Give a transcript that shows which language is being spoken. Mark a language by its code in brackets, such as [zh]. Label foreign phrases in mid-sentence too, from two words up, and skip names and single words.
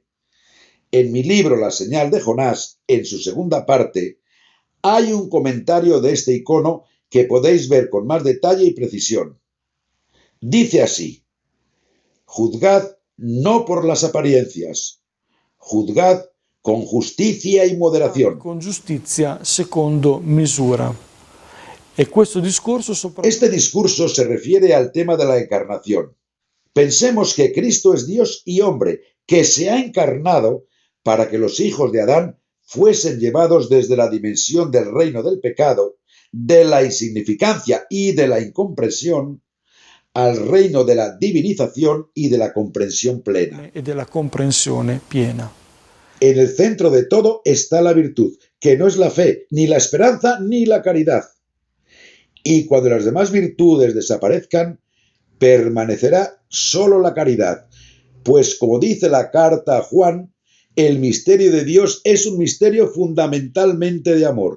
[es] En mi libro La señal de Jonás, en su segunda parte, hay un comentario de este icono que podéis ver con más detalle y precisión. Dice así: juzgad no por las apariencias, juzgad con justicia y moderación. [it] Con giustizia secondo misura. E questo discorso [es] Este discurso se refiere al tema de la encarnación. Pensemos que Cristo es Dios y hombre, que se ha encarnado para que los hijos de Adán fuesen llevados desde la dimensión del reino del pecado, de la insignificancia y de la incomprensión, al reino de la divinización y de la comprensión plena. [it] e della comprensione piena. [es] En el centro de todo está la virtud, que no es la fe, ni la esperanza, ni la caridad. Y cuando las demás virtudes desaparezcan, permanecerá solo la caridad, pues como dice la carta a Juan, el misterio de Dios es un misterio fundamentalmente de amor.